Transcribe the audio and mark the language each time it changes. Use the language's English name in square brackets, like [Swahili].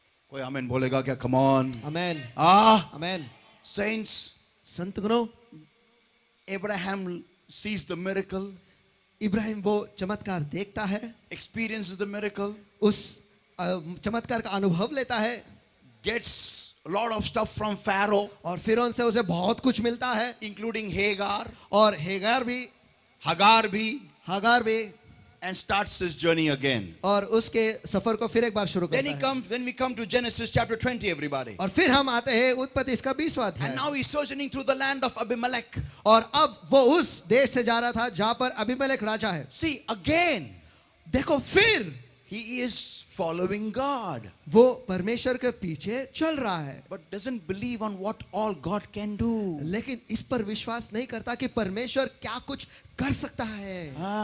[Hindi] कोई आमीन बोलेगा क्या? [English] Come on. [Hindi] Amen, amen. [English] Saints, [Hindi] संतगणों, [English] Abraham sees the miracle, [Hindi] Ibrahim वो चमत्कार देखता है, [English] experiences the miracle, [Hindi] उस चमत्कार का अनुभव लेता है, [English] gets a lot of stuff from Pharaoh, [Hindi] और फिरौन से उसे बहुत कुछ मिलता है, [English] including Hagar, [Hindi] और हेगार भी, Hagar भी, हागार भी, [English] and starts his journey again. [Hindi] और उसके सफर को फिर एक बार शुरू [English] Then [Hindi] करता है. [English] when we come to Genesis chapter 20, everybody. [Hindi] और फिर हम आते हैं उत्पत्ति इसका 20वां [English] And [Hindi] अध्याय. [English] now he's sojourning through the land of Abimelech. [Hindi] और अब वो उस देश से जा रहा था जहां पर अबीमेलेक राजा है. [English] See, again, [Hindi] देखो फिर [English] he is following God, [Hindi] वो परमेश्वर के पीछे चल रहा है, [English] but doesn't believe on what all God can do. [Hindi] लेकिन इस पर विश्वास नहीं करता कि परमेश्वर क्या कुछ कर सकता है.